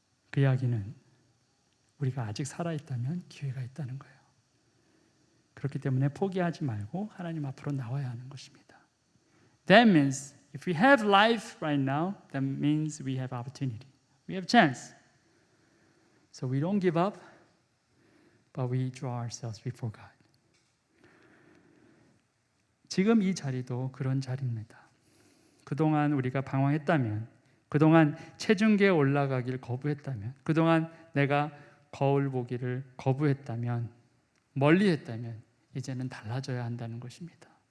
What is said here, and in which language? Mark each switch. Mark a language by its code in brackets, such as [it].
[ko] 그 이야기는 우리가 아직 살아있다면 기회가 있다는 거예요. 그렇기 때문에 포기하지 말고 하나님 앞으로 나와야 하는 것입니다. [en] That means if we have life right now, that means we have opportunity. We have chance. So we don't give up, but we draw ourselves before God. [ko] 지금 이 자리도 그런 자리입니다. 그동안 우리가 방황했다면, 그동안 체중계에 올라가길 거부했다면, 그동안 내가 거울 보기를 거부했다면, 멀리했다면 이제는 달라져야 한다는 것입니다.